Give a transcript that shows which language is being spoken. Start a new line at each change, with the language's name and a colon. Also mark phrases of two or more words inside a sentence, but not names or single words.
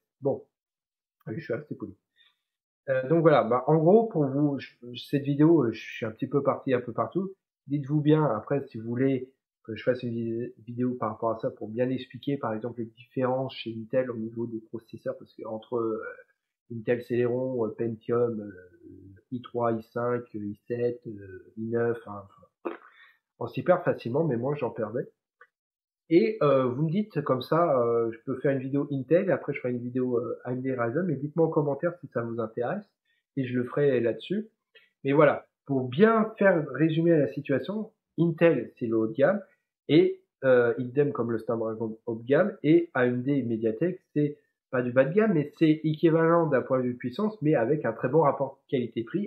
French: Bon, je suis assez poli. Donc voilà, bah, en gros, pour vous, cette vidéo, je suis un petit peu parti un peu partout. Dites-vous bien, après, si vous voulez que je fasse une vidéo par rapport à ça pour bien expliquer, par exemple, les différences chez Intel au niveau des processeurs, parce que entre Intel Celeron, Pentium, i3, i5, i7, i9, hein, on s'y perd facilement, mais moi, j'en perdais. Et vous me dites comme ça, je peux faire une vidéo Intel, et après je ferai une vidéo AMD Ryzen, mais dites-moi en commentaire si ça vous intéresse, et je le ferai là-dessus. Mais voilà, pour bien faire résumer la situation, Intel c'est le haut de gamme, et idem comme le Snapdragon haut de gamme, et AMD et Mediatek c'est pas du bas de gamme, mais c'est équivalent d'un point de vue puissance, mais avec un très bon rapport qualité-prix.